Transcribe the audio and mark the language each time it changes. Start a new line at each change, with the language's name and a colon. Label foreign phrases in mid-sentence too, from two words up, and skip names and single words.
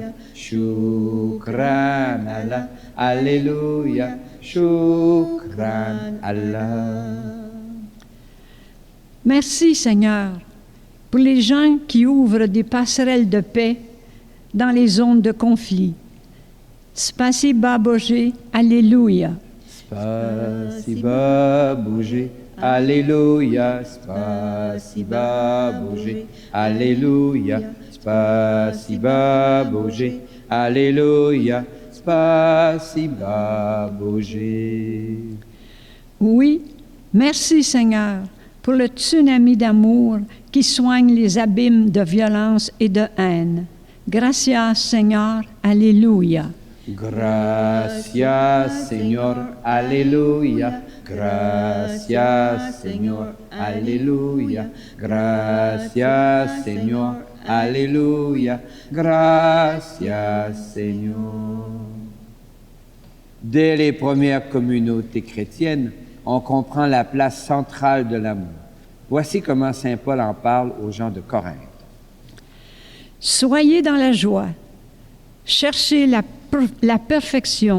Arabic: شكرا الله, alléluia. شكرا الله.
French: Merci Seigneur pour les gens qui ouvrent des passerelles de paix dans les zones de conflit.
Russian: Спасибо Боже, alléluia. Спасибо Боже, alléluia. Спасибо Боже, alléluia. Спасибо Боже, alléluia. Спасибо Боже.
French: Oui, merci Seigneur pour le tsunami d'amour qui soigne les abîmes de violence et de haine.
Spanish: Gracias Seigneur, alléluia. Gracias, Señor, aleluya. Gracias, Señor, aleluya. Gracias, Señor, aleluya. Gracias, Señor.
French: Dès les premières communautés chrétiennes, on comprend la place centrale de l'amour. Voici comment saint Paul en parle aux gens de Corinthe. Soyez dans la joie. Cherchez la perfection.